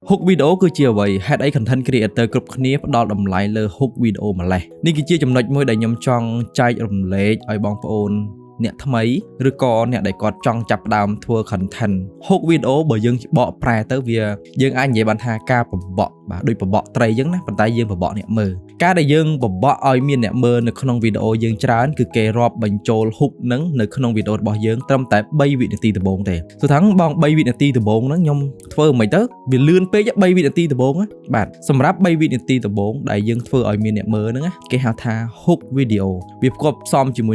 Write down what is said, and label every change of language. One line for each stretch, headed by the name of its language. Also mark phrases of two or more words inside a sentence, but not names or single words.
English: hook video
Khmer: គឺជាអ្វី head អី
English: content creator
Khmer: គ្រប់គ្នាផ្ដល់តម្លៃលើ
English: hook video
Khmer: ម្លេះនេះគឺជាចំណុចមួយដែលខ្ញុំចង់ចែករំលែកឲ្យបងប្អូនអ្នកថ្មីឬក៏អ្នកដែលគាត់ចង់ចាប់ផ្ដើមធ្វើ
English: content hook video
Khmer: បើយើងបកប្រែទៅវាយើងអាចនិយាយបានថាការបបក់បាទដូចប បក់ត្រីអញ្ចឹងណាប៉ុន្តែយើងបបក់អ្នកមើលការដែលយើងបបក់ឲ្យមានអ្នកមើលនៅក្នុងវីដេអូយើងច្រើនគឺគេរាប់បញ្ចូល hook ហ្នឹងនៅក្នុងវីដេអូរបស់យើងត្រឹមតែ3វិនាទីដំបូងទេទោះថាបង3វិនា ទីដំបូងហ្នឹងខ្ញុំធ្វើមិនទៅវាលឿនពេក3វិនាទីដំបូងបាទសម្រាប់3វិនាទីដំបូងដែលយើងធ្វើឲ្យមានអ្នកមើលហ្នឹងគេហៅថា
English: hook video
Khmer: វាផ្គប់ផ្សំជាមួយ